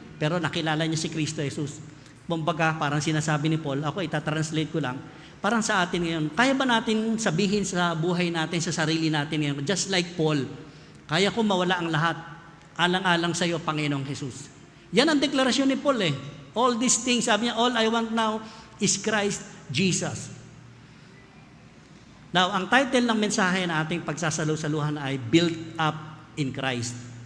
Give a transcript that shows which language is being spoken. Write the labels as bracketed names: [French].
[Filipino] Pero nakilala niya si Kristo Jesus. Kumbaga, parang sinasabi ni Paul, ako itatranslate ko lang, parang sa atin ngayon, kaya ba natin sabihin sa buhay natin, sa sarili natin ngayon, [English] just like Paul, [Filipino] kaya ko mawala ang lahat, alang-alang sa iyo, Panginoong Jesus. Yan ang deklarasyon ni Paul eh. [English] All these things, [Filipino] sabi niya, [English] all I want now is Christ Jesus. [Filipino] Now, ang title ng mensahe na ating pagsasalusaluhan ay Built Up in Christ.